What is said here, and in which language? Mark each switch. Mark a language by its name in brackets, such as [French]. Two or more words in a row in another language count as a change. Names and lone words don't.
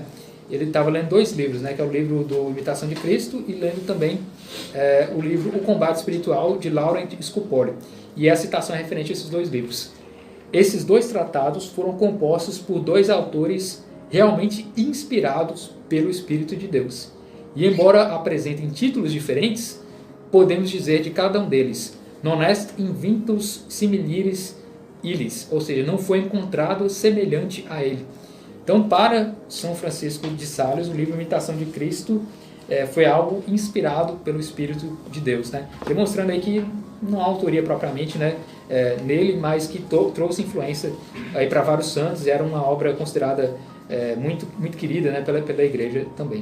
[Portuguese] Ele estava lendo dois livros, né, que é o livro do Imitação de Cristo e lendo também o livro O Combate Espiritual, de Laurent Scupoli. E a citação é referente a esses dois livros. Esses dois tratados foram compostos por dois autores realmente inspirados pelo Espírito de Deus. E embora apresentem títulos diferentes, podemos dizer de cada um deles: [Latin] non est inventus similis illis, [Portuguese] ou seja, não foi encontrado semelhante a ele. Então, para São Francisco de Sales, o livro Imitação de Cristo foi algo inspirado pelo Espírito de Deus, né? Demonstrando aí que não há autoria propriamente, né, nele, mas que trouxe influência para vários santos, e era uma obra considerada muito, muito querida, né, pela igreja também.